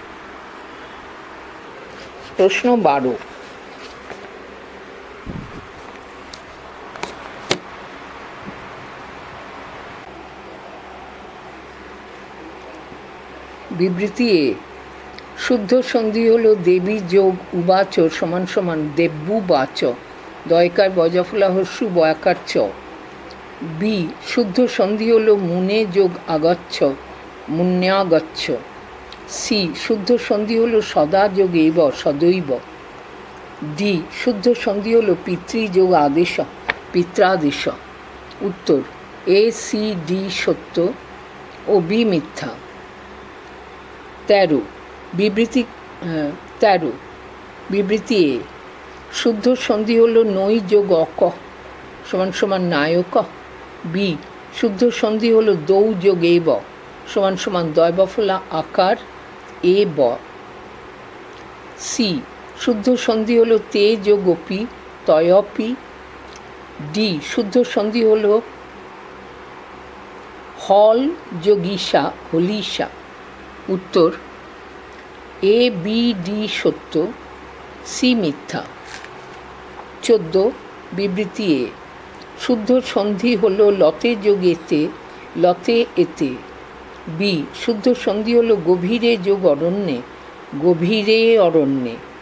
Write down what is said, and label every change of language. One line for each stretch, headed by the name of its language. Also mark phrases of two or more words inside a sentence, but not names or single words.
Bangla: প্রশ্ন 12, বিবৃতি এ শুদ্ধ সন্ধি হল দেবী যোগ উবাচ সমান সমান দেব্যুবাচ, দয়কার বজফলা হস্যু বয়াকার চ। বি, শুদ্ধ সন্ধি হল মুনে যোগ আগচ্ছ, মুন্যাগচ্ছ। সি, শুদ্ধ সন্ধি হল সদা যোগ এব, সদৈব। ডি, শুদ্ধ সন্ধি হল পিতৃ যোগ আদেশ, পিত্রাদেশ। উত্তর এ, সি, ডি সত্য ও বি মিথ্যা। 13, বিবৃতি এ শুদ্ধ সন্ধি হল নৈ যোগ অক সমান সমান নায়ক। বি, শুদ্ধ সন্ধি হল দৌ যোগ এব সমান সমান দয়বফলা আকার এ ব। সি, শুদ্ধ সন্ধি হল তে যোগ অপি, তয়পি। ডি, শুদ্ধ সন্ধি হল হল যোগ ঈশা, হলিশা। উত্তর এ, বি, ডি সত্য, সি মিথ্যা। 14, বিবৃতি এ শুদ্ধ সন্ধি হল লতে যোগ এতে,
Sanskrit: লতে এতে।
Bangla: বি, শুদ্ধ সন্ধি হল গভীরে যোগ অরণ্যে,
Sanskrit: গভীরে অরণ্যে।